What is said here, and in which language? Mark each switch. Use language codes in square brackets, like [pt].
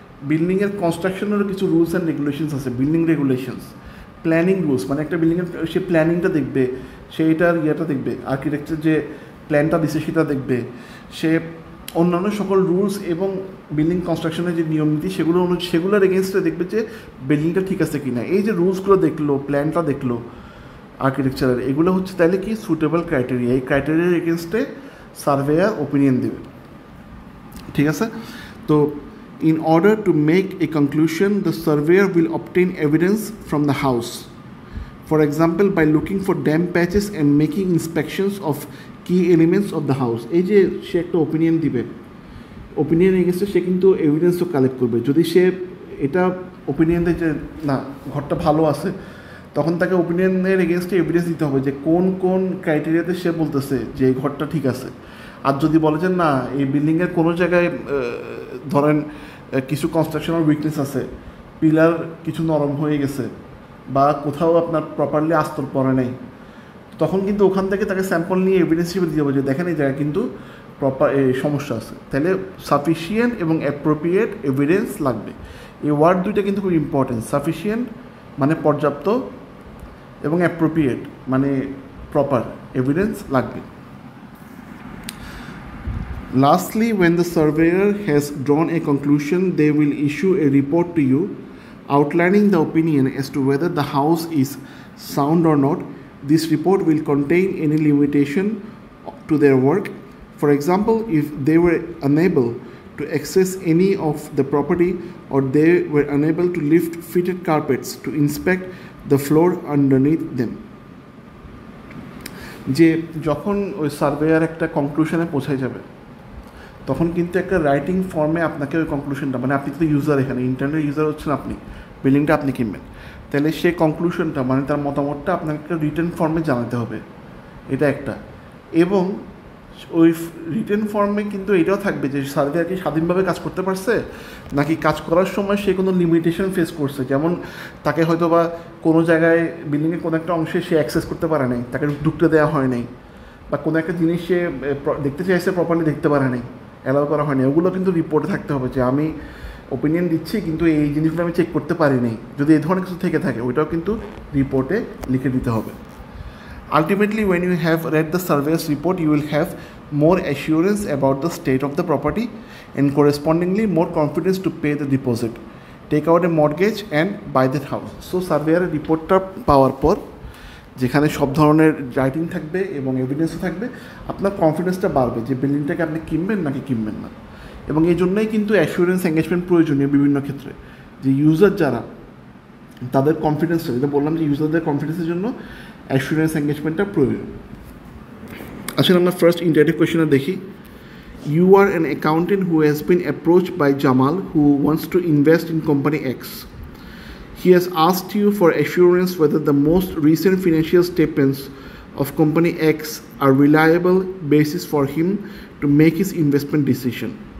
[bn] বিল্ডিংয়ের কনস্ট্রাকশনেরও কিছু rules and regulations আছে, বিল্ডিং রেগুলেশনস, প্ল্যানিং রুলস, মানে একটা বিল্ডিংয়ের সে প্ল্যানিংটা দেখবে, সেইটার দেখবে, আর্কিটেকচার যে প্ল্যানটা দিছে সেটা দেখবে, সে অন্যান্য সকল রুলস এবং বিল্ডিং কনস্ট্রাকশনের যে নিয়মনীতি সেগুলোর এগেনস্টে দেখবে যে বিল্ডিংটা ঠিক আছে কি না. এই যে রুলসগুলো দেখলো, প্ল্যানটা দেখলো আর্কিটেকচারের, এগুলো হচ্ছে তাহলে কি সুটেবল ক্রাইটেরিয়া. এই ক্রাইটেরিয়ার এগেনস্টে সার্ভেয়ার ওপিনিয়ন দেবে. ঠিক আছে? [en] তো in order to make a conclusion, the surveyor will obtain evidence from the house. For example, by looking for damp patches and making inspections of key elements of the house. [bn] এই যে সে একটা opinion দিবে, opinion এগেনস্টে সে কিন্তু এভিডেন্সও collect করবে. যদি সে এটা opinion দেয় যে না ঘরটা ভালো আছে, তখন তাকে ওপিনিয়নের এগেনস্টে এভিডেন্স দিতে হবে যে কোন কোন ক্রাইটেরিয়াতে সে বলতেছে যে এই ঘরটা ঠিক আছে. আর যদি বলে যে না এই বিল্ডিংয়ের কোনো জায়গায় ধরেন কিছু কনস্ট্রাকশনাল উইকনেস আছে, পিলার কিছু নরম হয়ে গেছে বা কোথাও আপনার প্রপারলি আস্তর পড়ে নাই, তখন কিন্তু ওখান থেকে তাকে স্যাম্পল নিয়ে এভিডেন্স হিসেবে দিতে হবে যে দেখেন এই জায়গায় কিন্তু প্রপার সমস্যা আছে. তাহলে সাফিসিয়েন্ট এবং অ্যাপ্রোপ্রিয়েট এভিডেন্স লাগবে. এই ওয়ার্ড দুইটা কিন্তু খুব ইম্পর্টেন্ট. সাফিসিয়েন্ট মানে পর্যাপ্ত এবং অ্যাপ্রোপ্রিয়েট মানে প্রপার এভিডেন্স লাগবে. [en] Lastly, when the surveyor has drawn a conclusion, they will issue a report to you outlining the opinion as to whether the house is sound or not. This report will contain any limitation to their work. For example, if they were unable to access any of the property or they were unable to lift fitted carpets to inspect the floor underneath them. [bn] যে যখন ওই surveyor একটা কনক্লুশনে পৌঁছায় যাবে তখন কিন্তু একটা writing ফর্মে আপনাকে ওই কনক্লুশনটা, মানে আপনি তো ইউজার, এখানে ইন্টারনেট ইউজার হচ্ছেন আপনি, বিল্ডিংটা আপনি কিনবেন, তাহলে সেই কনক্লুশনটা মানে তার মতামতটা আপনাকে রিটেন ফর্মে জানাতে হবে, এটা একটা। এবং ওই রিটেন ফর্মে কিন্তু এটাও থাকবে যে সার্ভেয়ার কি স্বাধীনভাবে কাজ করতে পারছে নাকি কাজ করার সময় সে কোনো লিমিটেশন ফেস করছে, যেমন তাকে হয়তো বা কোনো জায়গায় বিল্ডিংয়ের কোনো একটা অংশে সে অ্যাক্সেস করতে পারে নাই, তাকে ঢুকতে দেওয়া হয় নাই, বা কোনো একটা জিনিস সে দেখতে চাইছে প্রপারলি দেখতে পারে নাই, অ্যালাউ করা হয়নি। ওগুলো কিন্তু রিপোর্টে থাকতে হবে যে আমি ওপিনিয়ন দিচ্ছি কিন্তু এই জিনিসগুলো আমি চেক করতে পারিনি, যদি এই ধরনের কিছু থেকে থাকে ওইটাও কিন্তু রিপোর্টে লিখে দিতে হবে। [en] Ultimately, when you have read the surveyor's report, you will have more assurance about the state of the property and correspondingly more confidence to pay the deposit, take out a mortgage and buy that house. [bn] So, সার্ভেয়ারের রিপোর্টটা পাওয়ার পর যেখানে সব ধরনের writing থাকবে এবং এভিডেন্সও থাকবে, আপনার কনফিডেন্সটা বাড়বে যে বিল্ডিংটাকে আপনি কিনবেন নাকি কিনবেন না। এবং এই জন্যই কিন্তু অ্যাসুরেন্স এঙ্গেজমেন্ট প্রয়োজনীয় বিভিন্ন ক্ষেত্রে, যে ইউজার যারা তাদের কনফিডেন্স, যেটা বললাম যে ইউজারদের কনফিডেন্সের জন্য অ্যাসুরেন্স এঙ্গেজমেন্টটা প্রয়োজন। আসলে আমরা ফার্স্ট ইন্টারেক্টিভ কোয়েশ্চেনটা দেখি। [en] You are an accountant who has been approached by Jamal who wants to invest in company X. He has asked you for assurance whether the most recent financial statements of company X are reliable basis for him to make his investment decision.